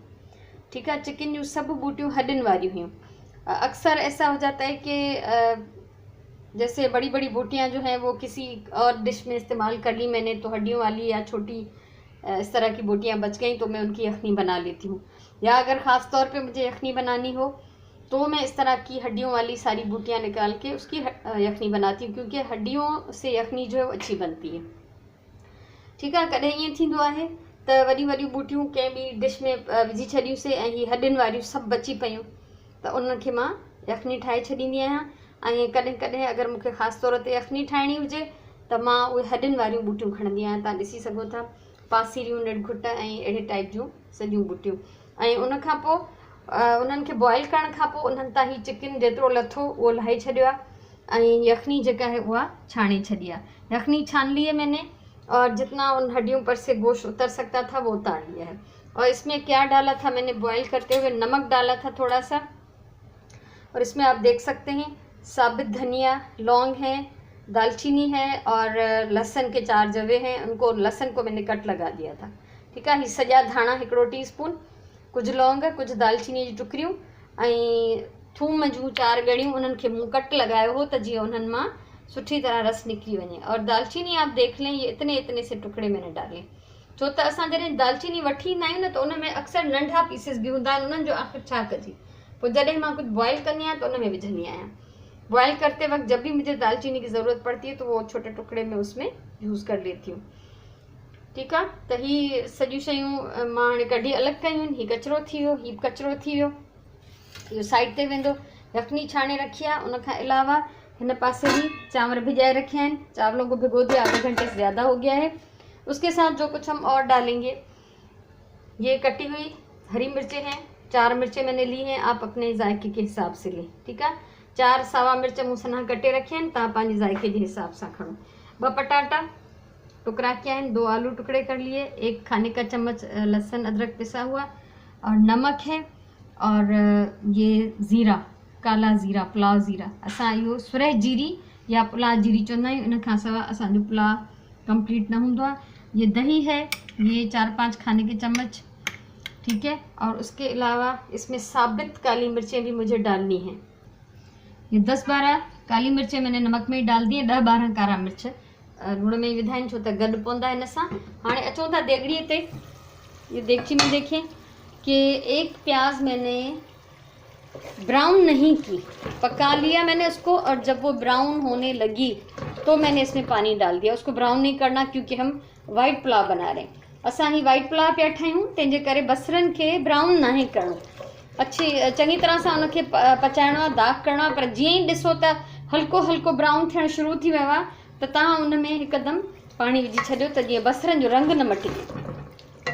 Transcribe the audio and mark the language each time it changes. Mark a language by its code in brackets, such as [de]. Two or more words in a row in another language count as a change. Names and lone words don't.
[ur] ٹھیک ہے، چکن جو سب بوٹیاں ہڈیوں والی ہوئی۔ اکثر ایسا ہو جاتا ہے کہ جیسے بڑی بڑی بوٹیاں جو ہیں وہ کسی اور ڈش میں استعمال کر لی میں نے، تو ہڈیوں والی یا چھوٹی اس طرح کی بوٹیاں بچ گئی تو میں ان کی یخنی بنا لیتی ہوں. یا اگر خاص طور پہ مجھے یخنی بنانی ہو تو میں اس طرح کی ہڈیوں والی ساری بوٹیاں نکال کے اس کی یخنی بناتی ہوں، کیونکہ ہڈیوں سے یخنی جو ہے وہ اچھی بنتی ہے. ٹھیک ہے, [sd] कॾहिं ईअं थींदो आहे त वॾी वॾियूं बूटियूं कंहिं ॿी डिश में विझी छॾियूंसीं ऐं हीअ हॾियुनि वारियूं सभु बची पियूं त उन्हनि खे मां यखनी ठाहे छॾींदी आहियां। ऐं कॾहिं कॾहिं अगरि मूंखे ख़ासि तौर ते यखनी ठाहिणी हुजे त मां उहे हॾियुनि वारियूं बूटियूं खणंदी आहियां। तव्हां ॾिसी सघो था, पासीरियूं, निड़घुट ऐं अहिड़े टाइप जूं सॼियूं बूटियूं। ऐं उनखां पोइ उन्हनि खे बॉइल करण खां पोइ उन्हनि तां ही चिकन जेतिरो लथो उहो लाहे छॾियो आहे ऐं यखनी जेका है उहा छाणे छॾी आहे। [ur] یخنی چھان لی ہے میں نے اور جتنا ان ہڈیوں پر سے گوشت اتر سکتا تھا وہ اتار لیا ہے. اور اس میں کیا ڈالا تھا میں نے، بوائل کرتے ہوئے نمک ڈالا تھا تھوڑا سا، اور اس میں آپ دیکھ سکتے ہیں ثابت دھنیا، لونگ ہے، دارچینی ہے اور لہسن کے 4 جوے ہیں. ان کو لہسن کو میں نے کٹ لگا دیا تھا. [sd] ठीक है, ही सॼा धाणा 1 टीस्पून, कुछ लौंग, कुछ दालचीनी जी टुकड़ियूं ऐं थूम जूं 4 ॻड़ियूं, उन्हनि खे मूं कट लगायो हो त जीअं उन्हनि मां सुठी तरह रस निकली वञे। [ur] اور دارچینی آپ دیکھ لیں، یہ اتنے اتنے سے ٹکڑے میں نے ڈالے, [sd] छो त असां जॾहिं दालचीनी वठी ईंदा आहियूं न त उन में अक्सर नंढा पीसिस बि हूंदा आहिनि। उन्हनि जो आख़िर छा कजे, पोइ जॾहिं मां कुछ बॉइल कंदी आहियां त उन में विझंदी आहियां। [ur] بوائل کرتے وقت جب بھی مجھے دارچینی کی ضرورت پڑتی ہے تو وہ چھوٹے ٹکڑے میں اس میں یوز کر لیتی ہوں. ٹھیک ہے, [sd] त ही सॼियूं शयूं मां हाणे कढी अलॻि कयूं आहिनि। ही कचिरो थी वियो, ही कचिरो थी वियो, इहो साइड ते वेंदो। यखनी छाणे रखी आहे, उनखां अलावा हिन पासे भी चांवर भिजाए [ur] رکھے ہیں. چاولوں کو بھگو دیا، آدھے گھنٹے سے زیادہ ہو گیا ہے۔ اس کے ساتھ جو کچھ ہم اور ڈالیں گے، یہ کٹی ہوئی ہری مرچیں ہیں، 4 مرچیں میں نے لی ہیں، آپ اپنے ذائقے کے حساب سے لیں. [sd] ठीक है, 4 सावा मिर्च मूं सन्हा कटे रखे हैं, तव्हां पंहिंजे [ur] ذائقے کے حساب سے [sd] खणो। [ur] 2 پٹاٹا ٹکڑا کیا ہے، 2 آلو ٹکڑے کر لیے، 1 کھانے کا چمچ لہسن ادرک پسا ہوا اور نمک ہے، اور یہ زیرہ، کالا زیرہ، پلاؤ زیرہ, [sd] असां इहो सुरह जीरी या पुलाव जीरी चवंदा आहियूं। इन खां सवाइ असांजो पुलाव कंप्लीट न हूंदो आहे। [ur] یہ دہی ہے، یہ 4-5 کھانے کے چمچ۔ ٹھیک ہے، اور اس کے علاوہ اس میں ثابت کالی مرچیں بھی مجھے ڈالنی ہیں. یہ 10-12 کالی مرچیں میں نے نمک میں ہی ڈال دی ہے, [sd] 10-12 कारा मिर्च लूण में ही विधा आहिनि, छो त गॾु पवंदा हिन सां। हाणे अचूं था देगड़ीअ ते। [ur] یہ دیگچی میں دیکھیں کہ 1 پیاز میں نے براؤن نہیں کی، پکا لیا میں نے اس کو، اور جب وہ براؤن ہونے لگی تو میں نے اس میں پانی ڈال دیا. اس کو براؤن نہیں کرنا، کیونکہ ہم وائٹ پلاؤ بنا رہے ہیں. [sd] असां ही वाइट पुलाव पिया ठाहियूं, तंहिंजे करे बसरनि खे ब्राउन नाहे करणो, अच्छी चङी तरह सां उनखे पचाइणो आहे, दाग करणो आहे। पर जीअं ई ॾिसो त हल्को हल्को ब्राउन थियणु शुरू थी वियो आहे त तव्हां उन में हिकदमि पाणी विझी छॾियो त जीअं बसरनि जो रंग न मटिजे।